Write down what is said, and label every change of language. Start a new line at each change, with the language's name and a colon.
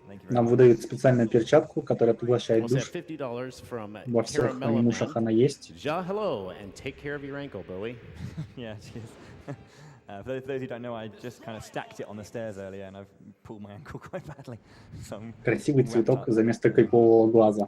Russian: Нам выдают специальную перчатку, которая поглощает душ.
English: $50 from
Russian: Во всех анимушах она есть.
English: Ja hello, and take care of your ankle, Bowie. Yeah, cheers. For those who don't know, I just kind of stacked it on the stairs earlier, and I've pulled my ankle quite badly. So
Russian: Красивый цветок за место кайпового глаза.